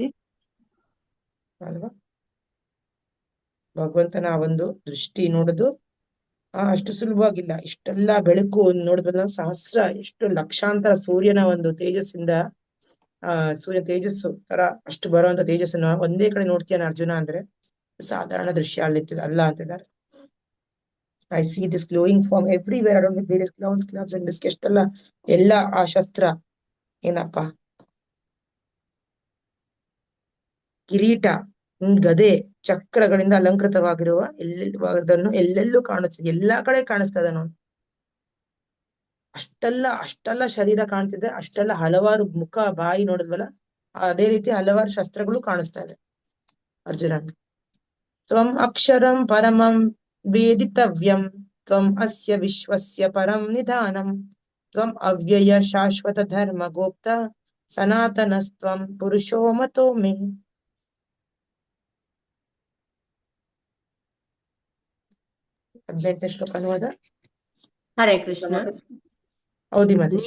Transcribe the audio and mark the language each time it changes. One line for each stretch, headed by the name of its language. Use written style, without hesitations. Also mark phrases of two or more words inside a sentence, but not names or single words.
Kannada: ಅಲ್ವಾ, ಭಗವಂತನ ಒಂದು ದೃಷ್ಟಿ ನೋಡುದು ಅಷ್ಟು ಸುಲಭವಾಗಿಲ್ಲ. ಇಷ್ಟೆಲ್ಲ ಬೆಳಕು ನೋಡಿದ್ರೆ ಸಹಸ್ರ ಎಷ್ಟು ಲಕ್ಷಾಂತರ ಸೂರ್ಯನ ಒಂದು ತೇಜಸ್ಸಿಂದ ಸೂರ್ಯ ತೇಜಸ್ಸು ತರ ಅಷ್ಟು ಬರುವಂತ ತೇಜಸ್ಸನ್ನ ಒಂದೇ ಕಡೆ ನೋಡ್ತೀಯಾನ ಅರ್ಜುನ ಅಂದ್ರೆ ಸಾಧಾರಣ ದೃಶ್ಯ ಅಲ್ಲಿ ಅಲ್ಲ ಅಂತಿದ್ದಾರೆ.
English: I see this glowing form everywhere around with various clouds and this
Kannada: ಎಷ್ಟೆಲ್ಲ ಎಲ್ಲ ಆ ಶಸ್ತ್ರ ಏನಪ್ಪಾ, ಕಿರೀಟ, ಗದೆ, ಚಕ್ರಗಳಿಂದ ಅಲಂಕೃತವಾಗಿರುವ ಎಲ್ಲೆಲ್ಲೂ ಕಾಣುತ್ತಿದೆ, ಎಲ್ಲಾ ಕಡೆ ಕಾಣಿಸ್ತಾ ಇದೆ ನೋಡಿ. ಅಷ್ಟೆಲ್ಲ ಶರೀರ ಕಾಣ್ತಿದೆ, ಅಷ್ಟೆಲ್ಲ ಹಲವಾರು ಮುಖ ಬಾಯಿ ನೋಡಿದ್ವಲ್ಲ, ಅದೇ ರೀತಿ ಹಲವಾರು ಶಸ್ತ್ರಗಳು ಕಾಣಿಸ್ತಾ ಇದೆ ಅರ್ಜುನ.
Sanskrit: ತ್ವಂ ಅಕ್ಷರಂ ಪರಮಂ ವೇದಿತವ್ಯಂ ತ್ವಂ ಅಸ್ಯ ವಿಶ್ವಸ್ಯ ಪರಂ ನಿಧಾನಂ ತ್ವಂ ಅವ್ಯಯ ಶಾಶ್ವತ ಧರ್ಮ ಗೋಪ್ತ ಸನಾತನಸ್ತ್ವಂ ಪುರುಷೋ ಮತೋ ಮೇ.
Kannada: ಹದಿನೆಂಟನೇ ಶ್ಲೋಕ ಅನುವಾದ. ಹರೇ ಕೃಷ್ಣ. ಹೌದಿ ಮಾದೇಶ್.